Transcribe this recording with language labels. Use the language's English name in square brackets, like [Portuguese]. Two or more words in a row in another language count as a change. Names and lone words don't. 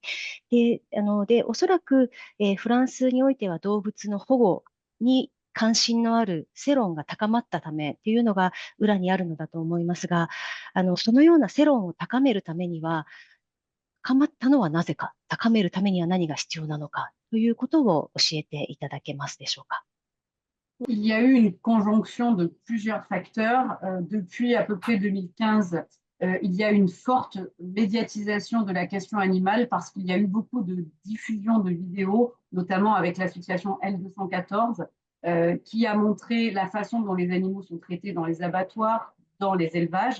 [Japanese] で、おそらく、フランスにおいては動物の保護に関心のある世論が高まったためというのが裏にあるのだと思いますが、そのような世論を高めるためには、高まったのはなぜか、高めるためには何が必要なのかということを教えていただけますでしょうか。 [French] Il y a eu une conjonction de plusieurs facteurs. Depuis à peu près 2015, il y a une forte médiatisation de la question animale parce qu'il y a eu beaucoup de diffusion de vidéos, notamment avec l'association L214, qui a montré la façon dont les animaux sont traités dans les abattoirs, dans les élevages.